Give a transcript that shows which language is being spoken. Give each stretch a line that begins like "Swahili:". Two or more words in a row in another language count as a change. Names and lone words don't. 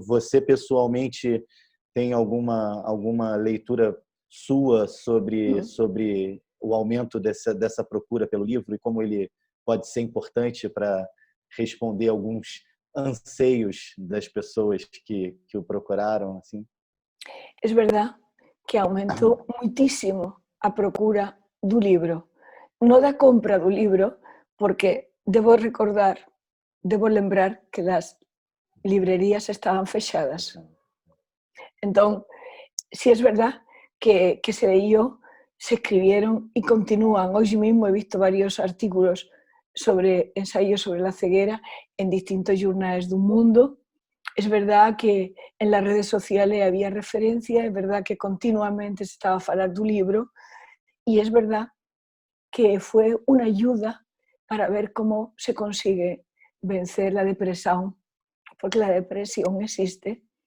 Portuguese: Você, pessoalmente, tem alguma leitura sua sobre o aumento dessa procura pelo livro e como ele pode ser importante para responder alguns anseios das pessoas que o procuraram? Assim?
Spanish: Es verdad que
Galician: aumentou muitísimo a procura do libro. Non da compra do libro, porque debo lembrar que as librerías estaban fechadas. Entón,
Spanish: si es verdad que se leyó, se escribieron y continúan. Hoy mismo he visto varios artículos sobre ensayos sobre la ceguera en distintos jornales del mundo. Es verdad que en las redes sociales había referencia, es verdad que continuamente se estaba hablando del libro y es verdad que fue una ayuda para ver cómo se consigue vencer la depresión, porque la depresión existe